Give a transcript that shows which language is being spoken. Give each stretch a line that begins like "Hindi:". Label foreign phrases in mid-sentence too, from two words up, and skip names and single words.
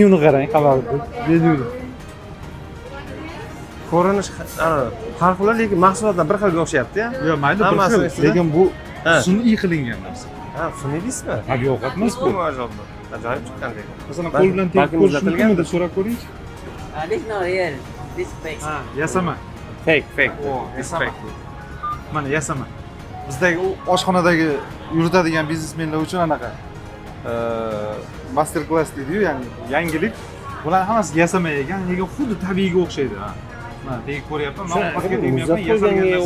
Uzbek: Menyuni qarang, xabarda. Menyuni. ko'rinish har xil, lekin mahsulotlar bir xilga o'xshayapti-ya. Yo'q, mayli bir Hammasi xil, ustida. lekin bu Ha. sun'iy qilingan narsa. Ha, sun'iy deysizmi? Tabiiy emas bu. Ajoyib chiqqan lekin. Masalan, qo'l bilan tegib balki ko'rish muzlatilgan. mumkinmi deb so'rab ko'ring.
English: This not real. This fake.
Uzbek: Ha, yasama. Fake. Yasama. Mana yasama. Bizdagi u oshxonadagi yuritadigan biznesmenlar uchun anaqa
English: master class
Uzbek: deydi-yu, ya'ni yangilik. Bular hammasi yasama ekan, lekin xuddi tabiiyga o'xshaydi. Ha. Mana tegib ko'ryapman, men ovqatga tegmayapman, yasalgan narsa.